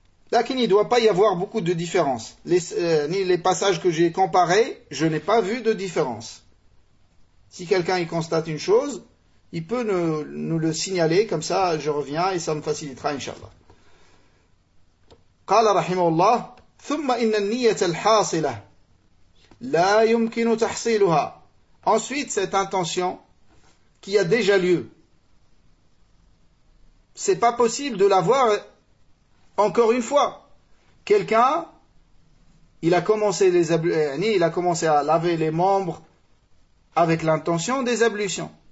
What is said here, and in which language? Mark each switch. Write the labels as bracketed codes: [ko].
[fr] Lakin, il ne doit pas y avoir beaucoup de différence. Les passages que j'ai comparés, je n'ai pas vu de différence. Si quelqu'un y constate une chose, il peut nous le signaler, comme ça je reviens et ça me facilitera, Inch'Allah. [ar] قال رحمه الله ثم إن النية الحاصلة لا يمكن تحصيلها. [fr] Ensuite, cette intention qui a déjà lieu, c'est pas possible de l'avoir encore une fois. Quelqu'un, il a commencé à laver les membres avec l'intention des ablutions.